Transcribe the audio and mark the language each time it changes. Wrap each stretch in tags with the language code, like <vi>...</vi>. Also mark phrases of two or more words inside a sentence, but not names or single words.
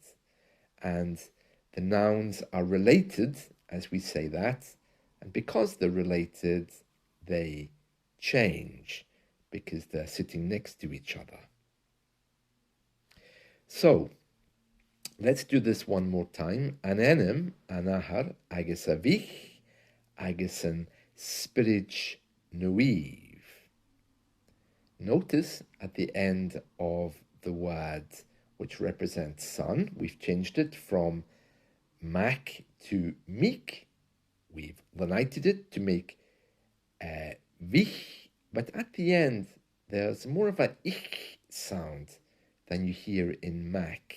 <en>And the nouns are related, as we say that. And because they're related, they change, because they're sitting next to each other. So, let's do this one more time.</en> <gd>An ainm Ahar, agus veech, agus in Spiritch nooeev.</gd> <en>Notice at the end of the word which represents son, we've changed it from Mhic to Mhic. We've lenited it to make veech, but at the end there's more of a ich sound than you hear in Mhic.</en>